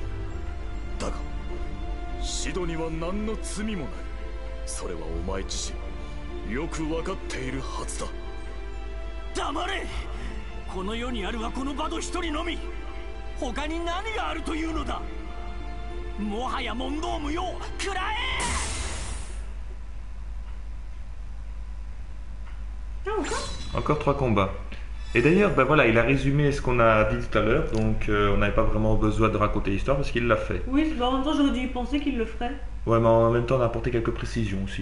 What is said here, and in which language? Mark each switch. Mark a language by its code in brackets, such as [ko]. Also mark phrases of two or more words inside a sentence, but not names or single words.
[ja] だがシドには何の罪もない。それはお前自身よく分かっているはずだ。黙れ。この世にあるはこのバド一人のみ。他に何があるというのだ。もはや問答無用。食らえ。 [fr] Encore 3 combats. Et d'ailleurs, ben voilà, il a résumé ce qu'on a dit tout à l'heure, donc on n'avait pas vraiment besoin de raconter l'histoire parce qu'il l'a fait. Oui, mais en même temps j'aurais dû y penser qu'il le ferait. Ouais, mais en même temps on a apporté quelques précisions aussi.